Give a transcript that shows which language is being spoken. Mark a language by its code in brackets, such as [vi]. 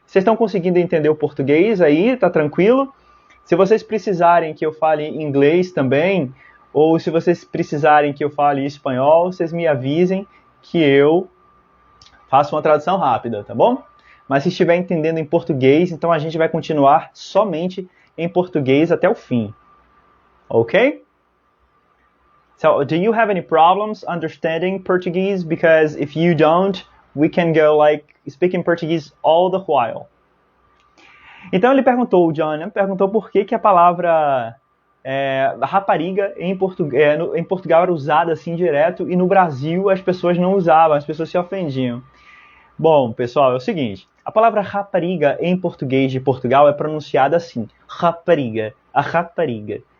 [pt] Vocês estão conseguindo entender o português aí? Tá tranquilo? Se vocês precisarem que eu fale inglês também, ou se vocês precisarem que eu fale espanhol, vocês me avisem que eu faço uma tradução rápida, tá bom? Mas se estiver entendendo em português, então a gente vai continuar somente em português até o fim. Ok? [en] So, do you have any problems understanding Portuguese? Because if you don't, we can go like speaking Portuguese all the while. [pt] Então ele perguntou, o John perguntou por que a palavra rapariga em Portugal era usada assim direto e no Brasil as pessoas não usavam, as pessoas se ofendiam. Bom, pessoal, é o seguinte, a palavra rapariga em português de Portugal é pronunciada assim, rapariga, a rapariga.